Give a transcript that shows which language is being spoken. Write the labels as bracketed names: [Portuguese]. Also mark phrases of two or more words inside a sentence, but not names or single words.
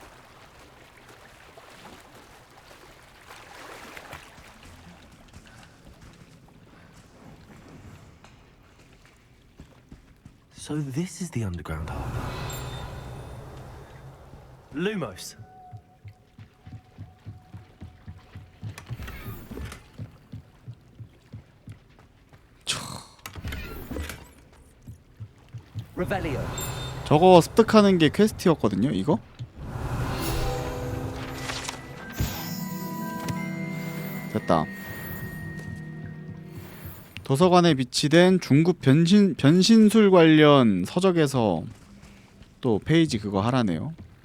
[English] So this is the underground harbor. Lumos. Revelio. [Korean] 저거 습득하는 게 퀘스트였거든요, 이거? 됐다. 도서관에 비치된 중국 변신술 관련 서적에서 또 페이지 그거 하라네요.